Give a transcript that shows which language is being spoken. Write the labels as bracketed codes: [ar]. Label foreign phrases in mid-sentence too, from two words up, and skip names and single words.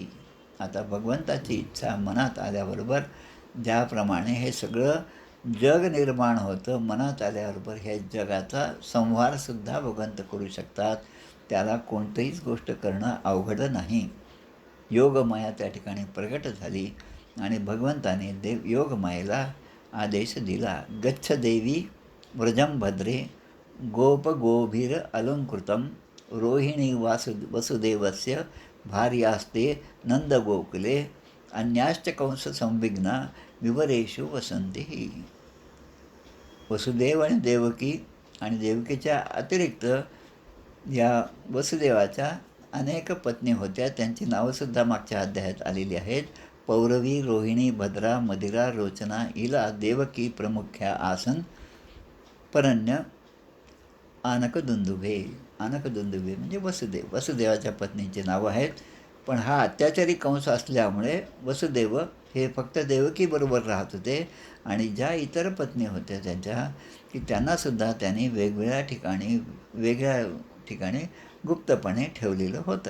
[mr] आता भगवंताची इच्छा मनात आल्याबरोबर ज्याप्रमाणे हे सगळं जग निर्माण होतं, मनात आल्याबरोबर हे जगाचा संहारसुद्धा भगवंत करू शकतात. त्याला कोणतीच गोष्ट करणं अवघड नाही. योगमाया त्या ठिकाणी प्रगट झाली आणि भगवंताने योगमायेला आदेश दिला. [sa] गच्छ देवी व्रजं भद्रे गोपगोभिर अलंकृतं रोहिणी वसुदेवस्य भार्यास्ते नंदगोकुले अन्याश्च कंस संविघ्ना विवरेषु वसंती. [mr] वसुदेव आणि देवकी आणि देवकीच्या अतिरिक्त या वसुदेवाच्या अनेक पत्नी होत्या. त्यांची नावंसुद्धा मागच्या अध्यायात आलेली आहेत. [sa] पौरवी, रोहिणी, भद्रा, मदिरा, रोचना, इला, देवकी प्रमुख्या आसन, परण्य, आनकदुंदुभे. [mr] आनकदुंदुभे म्हणजे वसुदेवाच्या पत्नींची नावं आहेत. पण हा अत्याचारी कंस असल्यामुळे वसुदेव हे फक्त देवकीबरोबर राहत होते आणि ज्या इतर पत्नी होत्या त्यांच्या की त्यांनासुद्धा त्यांनी वेगळ्या ठिकाणी गुप्तपणे ठेवलेलं होतं.